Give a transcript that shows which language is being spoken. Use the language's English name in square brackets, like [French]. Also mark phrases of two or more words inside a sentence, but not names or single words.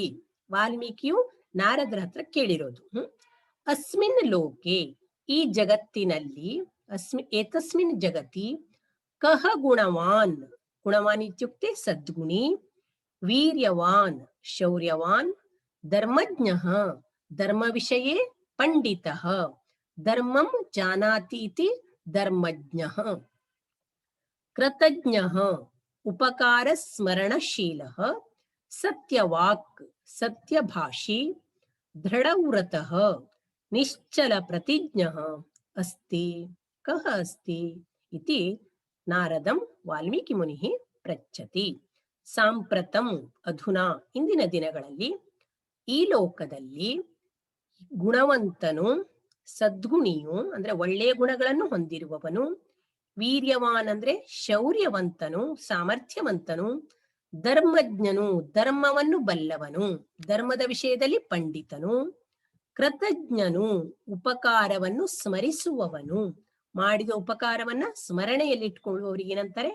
[Kannada] ವಾಲ್ಮೀಕಿಯು ನಾರದರ ಹತ್ರ ಕೇಳಿರೋದು. [Sanskrit] ಅಸ್ಮಿನ್ ಲೋಕೆ [Kannada] ಈ ಜಗತ್ತಿನಲ್ಲಿ, [Sanskrit] ಏತಸ್ಮಿನ್ ಜಗತಿ, ಕಹ ಗುಣವಾನ್, ಗುಣವಾನ್ ಇತ್ಯುಕ್ತೆ ಸದ್ಗುಣಿ, ವೀರ್ಯವಾನ್ ಶೌರ್ಯವಾನ್, ಧರ್ಮಜ್ಞಃ ಧರ್ಮ ವಿಷಯೇ ಪಂಡಿತಃ, ಧರ್ಮಂ ಜಾನಾತಿ ಇತಿ ಧರ್ಮಜ್ಞಃ, ಕೃತಜ್ಞಃ ಉಪಕಾರ ಸ್ಮರಣಶೀಲಃ, ಸತ್ಯವಾಕ್ ಸತ್ಯಭಾಷಿ, ದೃಢವ್ರತಃ ನಿಶ್ಚಲ ಪ್ರತಿಜ್ಞಃ ಅಸ್ತಿ. ಕಹ ಅಸ್ತಿ ಇತಿ ನಾರದಂ ವಾಲ್ಮೀಕಿ ಮುನಿಃ ಪೃಚ್ಛತಿ. ಸಾಂಪ್ರತಂ ಅಧುನಾ [Kannada] ಇಂದಿನ ದಿನಗಳಲ್ಲಿ, ಈ ಲೋಕದಲ್ಲಿ ಗುಣವಂತನು, ಸದ್ಗುಣಿಯು ಅಂದ್ರೆ ಒಳ್ಳೆಯ ಗುಣಗಳನ್ನು ಹೊಂದಿರುವವನು, ವೀರ್ಯವಾನ್ ಅಂದ್ರೆ ಶೌರ್ಯವಂತನು, ಸಾಮರ್ಥ್ಯವಂತನು, ಧರ್ಮಜ್ಞನು ಧರ್ಮವನ್ನು ಬಲ್ಲವನು, ಧರ್ಮದ ವಿಷಯದಲ್ಲಿ ಪಂಡಿತನು, ಕೃತಜ್ಞನು ಉಪಕಾರವನ್ನು ಸ್ಮರಿಸುವವನು, ಮಾಡಿದ ಉಪಕಾರವನ್ನ ಸ್ಮರಣೆಯಲ್ಲಿ ಇಟ್ಕೊಳ್ಳುವವರಿಗೆ ಏನಂತಾರೆ?